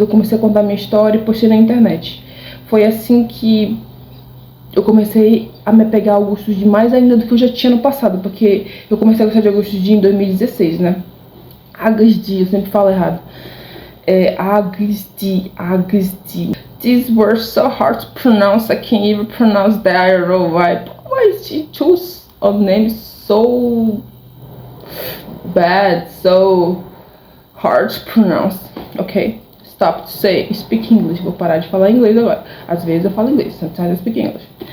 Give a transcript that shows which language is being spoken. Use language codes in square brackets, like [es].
[pt] Eu comecei a contar minha história e postei na internet. Foi assim que eu comecei a me apegar ao Augustus D mais ainda do que eu já tinha no passado, porque eu comecei a gostar de Augustus D em 2016, né? Augustus D, eu sempre falo errado. Augustus D. [en] These words so hard to pronounce, I can't even pronounce that right. Why she chose a name so bad, so hard to pronounce? Okay, stop to speak English. [pt] Vou parar de falar inglês agora. Às vezes eu falo inglês, [en] sometimes I speak English.